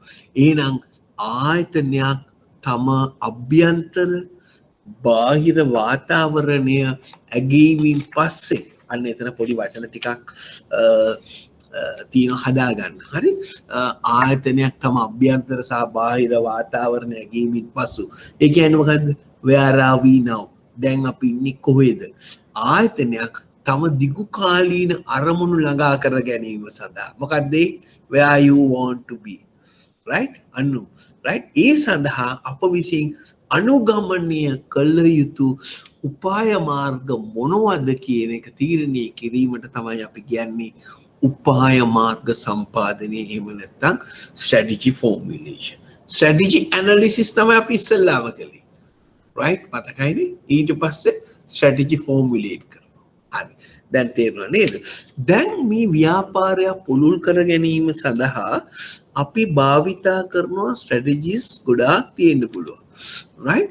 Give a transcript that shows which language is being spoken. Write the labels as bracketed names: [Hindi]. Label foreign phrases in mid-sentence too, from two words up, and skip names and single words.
[Sinhala] එහෙනම් ආයතනයක් තම අභ්‍යන්තර බාහිර වාතාවරණය ඇගීමෙන් පස්සේ අන්න එතන පොඩි වචන ටිකක් තියෙන හදාගන්න. හරි? ආයතනයක් තම අභ්‍යන්තර සහ බාහිර වාතාවරණය ඇගීමෙන් පසු ඒ කියන්නේ මොකද්ද? [English] where are we now? [Sinhala] දැන් අපි ඉන්නේ කොහෙද? ආයතනයක් තම දිගු කාලීන අරමුණු ළඟා කර ගැනීම සඳහා මොකක්ද [English] where you want to be, right? right? [Sinhala] ඒ සඳහා අප විසින් අනුගමනය කළ යුතු උපාය මාර්ග මොනවද කියන එක තීරණය කිරීමට තමයි අපි කියන්නේ උපාය මාර්ග සම්පාදනය. එහෙම නැත්නම් [English] strategy formulation, strategy analysis [Sinhala] තමයි අපි ඉස්සෙල්ලාම කළේ, right? මතකයිනේ? ඊට පස්සේ [English] strategy formulate [Sinhala] කරනවා. හරි, දැන් තේරුණා නේද? දැන් මේ ව්‍යාපාරය පුළුල් කර ගැනීම සඳහා අපි භාවිතා කරනවා strategies ගොඩාක් තියෙන්න පුළුවන්, right?